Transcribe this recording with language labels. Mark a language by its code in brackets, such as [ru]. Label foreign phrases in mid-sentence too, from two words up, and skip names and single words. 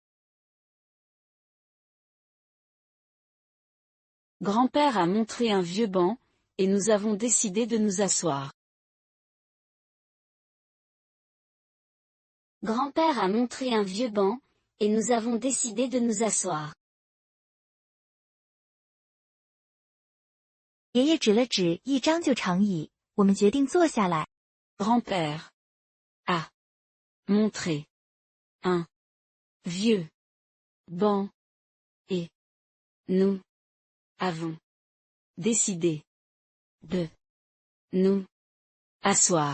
[fr] Grand-père a montré un vieux banc, et nous avons décidé de nous asseoir. Grand-père a montré un vieux banc, et nous avons décidé de nous asseoir. [zh] 爷爷指了指一张旧长椅，我们决定坐下来。 [fr] Grand-père a montré un vieux banc, et nous avons décidé de nous asseoir.